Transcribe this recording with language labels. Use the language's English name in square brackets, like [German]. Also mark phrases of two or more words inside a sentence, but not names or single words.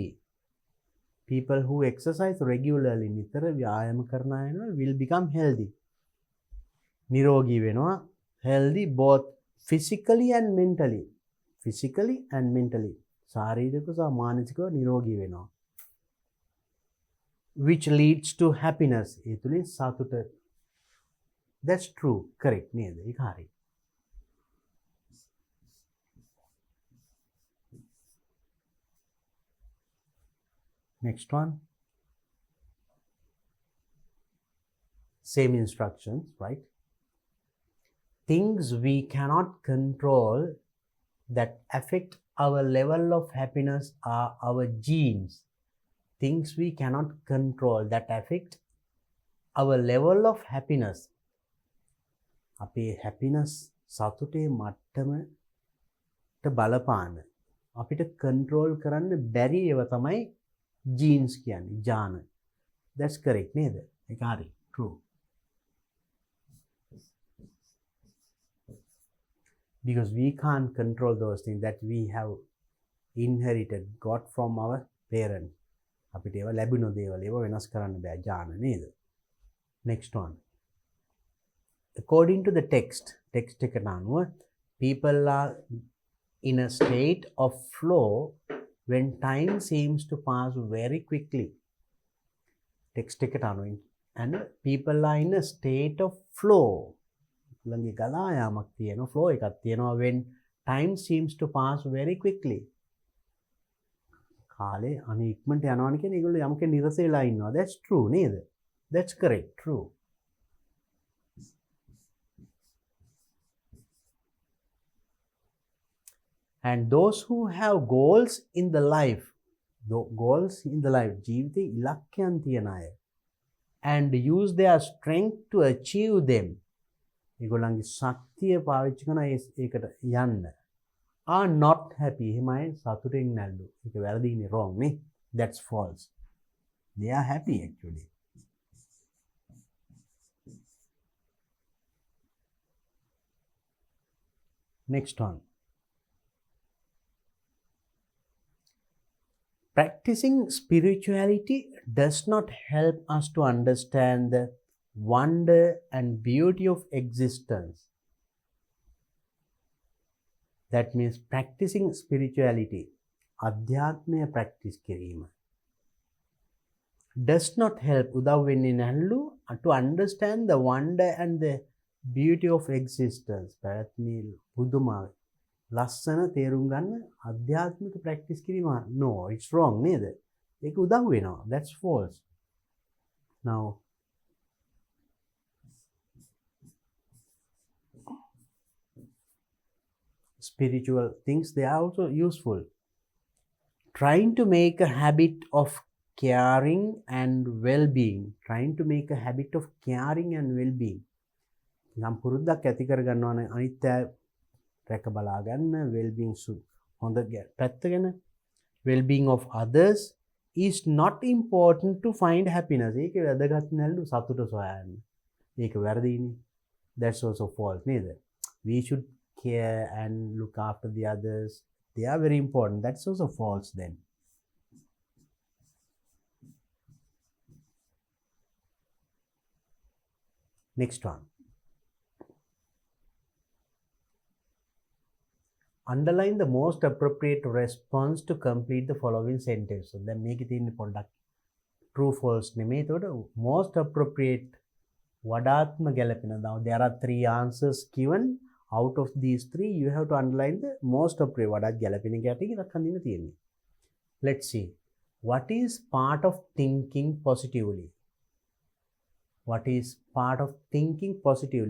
[English] People who exercise regularly [Sinhala] නිතර ව්‍යායාම කරන අය [English] will become healthy. [Sinhala] නිරෝගී වෙනවා. [English] Healthy both physically and mentally. Physically and mentally. [Sinhala] ශාරීරික සහ මානසිකව නිරෝගී වෙනවා. [English] Which leads to happiness. [Sinhala] ඒ තුලින් සතුට. [English] That's true. Correct [Sinhala] නේද? ඒක හරි. [English] Next one. Same instructions, right? Things we cannot control that affect our level of happiness are our genes. Things we cannot control that affect our level of happiness. [Sinhala] අපේ happiness සතුටේ මට්ටමට බලපාන අපිට control කරන්න බැරි ඒවා තමයි genes කියන්නේ ජාන. [English] That's correct [Sinhala] නේද? ඒක හරි. [English] True. Because we can't control those things that we have inherited, got from our parents. [Sinhala] අපිට ඒවා ලැබුණු දේවල් ඒවා වෙනස් කරන්න බෑ ජාන නේද? [English] Next one. According to the text [Sinhala] එකට අනුව [English] people are in a state of flow when time seems to pass very quickly. Text [Sinhala] එකට අනුව [English] and people are in a state of flow. [Sinhala] ළඟ ගලා යාමක් තියෙනවා flow එකක් තියෙනවා [English] when time seems to pass very quickly. [Sinhala] කාලේ අනේ ඉක්මනට යනවානේ කියන්නේ ඒගොල්ලෝ යමක නිරස වෙලා ඉන්නවා. [English] That's true නේද? That's correct. True. And those who have goals in the life, [Sinhala] ජීවිතේ ඉලක්කයන් තියන අය, [English] and use their strength to achieve them, [Sinhala] ඒගොල්ලන්ගේ ශක්තිය පාවිච්චි කරන ඒකට යන්න, [English] are not happy. [Sinhala] එහෙමයි සතුටින් නැල්ලු. ඒක වැරදිනේ, [English] wrong නේ. That's false. They are happy actually. Next one. Practicing spirituality does not help us to understand the wonder and beauty of existence. That means practicing spirituality, adhyatmaya practice කිරීම, does not help [Sinhala] උදව් වෙන්නේ නැල්ලු [English] to understand the wonder and the beauty of existence. [Sinhala] පැවැත්මේ පුදුම ලස්සන තේරුම් ගන්න අධ්‍යාත්මික ප්‍රැක්ටිස් කිරීම. [English] No, it's wrong නේද? [Sinhala] ඒක උදව් වෙනවා. [English] That's false. Now spiritual things, they are also useful. Trying to make a habit of caring and well-being. Trying to make a habit of caring and well-being. [Sinhala] නම් පුරුද්දක් ඇති කර ගන්නවනේ අනිත් අය රැක බලා ගන්න, well-being හොඳ පැත්ත ගැන. [English] Well-being of others is not important to find happiness. [Sinhala] ඒක වැදගත් නැල්ලු සතුට සොයන්න. ඒක වැරදිනේ. [English] That's also false නේද? We should care and look after the others. They are very important. That's also false then. Next one. Underline the most appropriate response to complete the following sentence. So then make it in the product. True, false. Most appropriate. [Sinhala] වඩාත්ම ගැලපෙන. [English] Now there are 3 answers given. Out of these 3, you have to underline the most appropriate. [Sinhala] වඩාත් ගැලපෙන කැටි එකක් අඳින්න තියෙන්නේ. [English] Let's see. What is part of thinking positively? What is part of thinking positively?